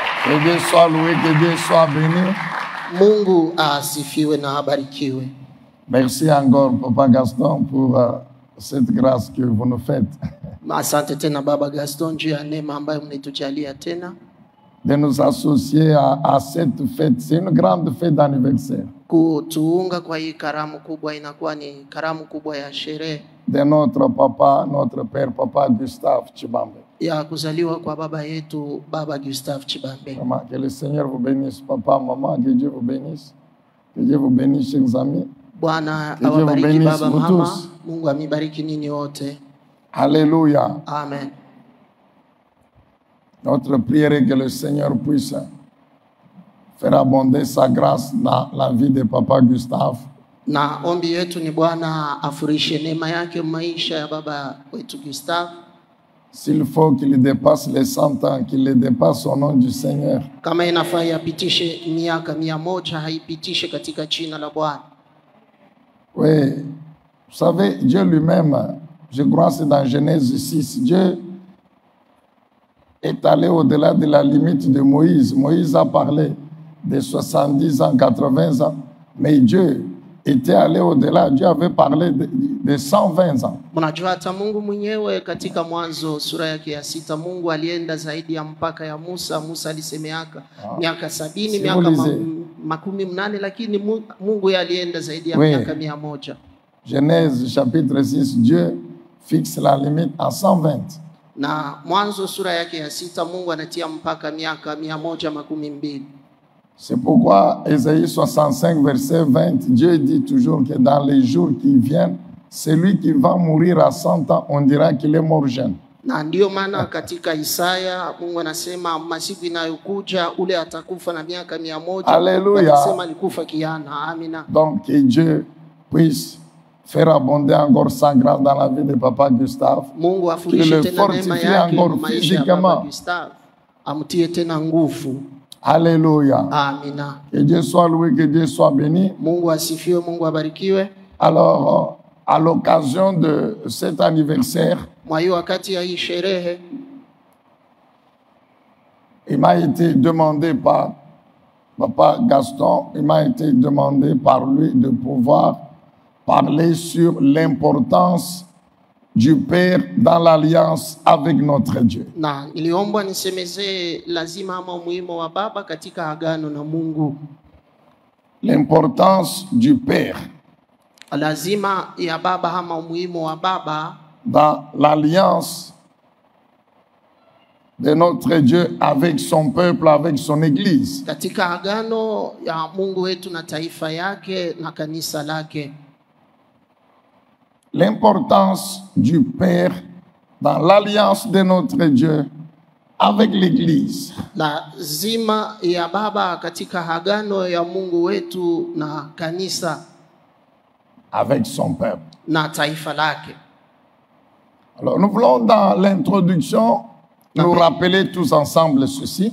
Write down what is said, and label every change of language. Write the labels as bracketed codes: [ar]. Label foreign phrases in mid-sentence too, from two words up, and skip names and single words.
[fr] Que Dieu soit loué, que Dieu soit béni. [sw] Mungu asifiwe na abarikiwe. [fr] Merci encore, Papa Gaston, pour cette grâce que vous nous faites. [sw] Asante tena Baba Gaston juu ya neema ambayo mnitujalia tena. [fr] De nous associer à cette fête. C'est une grande fête d'anniversaire. [sw] Kutuunga kwa hii karamu kubwa inakuwa ni karamu kubwa ya sherehe. [fr] De notre papa, notre père, Papa Gustave Chibambe. [sw] Ya kuzaliwa kwa baba yetu, Baba Gustave Chibambe. [fr] Vraiment, que le Seigneur vous bénisse, papa, maman, que Dieu vous bénisse. Que Dieu vous bénisse, chers amis. [sw] Bwana [fr] Que Dieu vous [sw] awabariki [fr] bénisse, [sw] baba [fr] vous [sw] mama. [fr] tous. [sw] Mungu amibariki ninyi wote. [fr] Alléluia. Amen. Notre prière est que le Seigneur puisse faire abonder sa grâce dans la vie de Papa Gustave. [sw] Na ombi yetu ni Bwana afurishe neema yake maisha ya baba wetu Gustave. [fr] S'il faut qu'il dépasse les 100 ans, qu'il les dépasse au nom du Seigneur. [sw] Kama inafaa yapitishe miaka 100, haipitishe katika jina la Bwana. [fr] Oui, vous savez, Dieu lui-même, je crois que c'est dans Genèse 6, Dieu est allé au-delà de la limite de Moïse. Moïse a parlé de 70 ans, 80 ans, mais Dieu était allé au-delà. Dieu avait parlé de 120 ans. [sw] Mnajua hata Mungu mwenyewe katika Mwanzo sura yake ya 6 Mungu alienda zaidi ya mpaka ya Musa. Musa alisemeaka miaka 70, miaka 80, lakini Mungu alienda zaidi ya miaka 100. [fr] Genèse chapitre 6, Dieu fixe la limite à 120. [sw] Na Mwanzo sura yake ya 6 Mungu anatia mpaka miaka 120. [fr] C'est pourquoi Ésaïe 65 verset 20, Dieu dit toujours que dans les jours qui viennent, celui qui va mourir à 100 ans, on dira qu'il est mort jeune. [sw] Na ndio maana katika Isaya Mungu anasema masiku inayokuja ule atakufa na miaka 100. [fr] Alléluia. [sw] Anasema alikufa kiana. Amina. [fr] Donc que Dieu puisse faire abonder encore sa grâce dans la vie de Papa Gustave. [sw] Mungu afurishe tena neema yake [fr] encore [sw] maisha ya Baba Gustave. Amtie tena nguvu. [fr] Alléluia. [sw] Amina. [fr] Que Dieu soit loué, que Dieu soit béni. [sw] Mungu asifiwe, Mungu abarikiwe. [fr] Alors, à l'occasion de cet anniversaire, [sw] wakati ya hii sherehe, [fr] il m'a été demandé par Papa Gaston, il m'a été demandé par lui de pouvoir parler sur l'importance du Père dans l'alliance avec notre Dieu. [sw] Na niliombwa nisemezee lazima ama umuhimu wa baba katika agano na Mungu. [fr] L'importance du Père. [sw] Lazima ya baba ama umuhimu wa baba [fr] dans l'alliance de notre Dieu avec son peuple, avec son église. [sw] Katika agano ya Mungu wetu na taifa yake na kanisa lake. [fr] L'importance du Père dans l'alliance de notre Dieu avec l'église. [sw] Lazima ya baba katika agano ya Mungu wetu na kanisa [fr] avec son peuple. [sw] Na taifa lake. [fr] Alors nous voulons dans l'introduction nous rappeler tous ensemble ceci.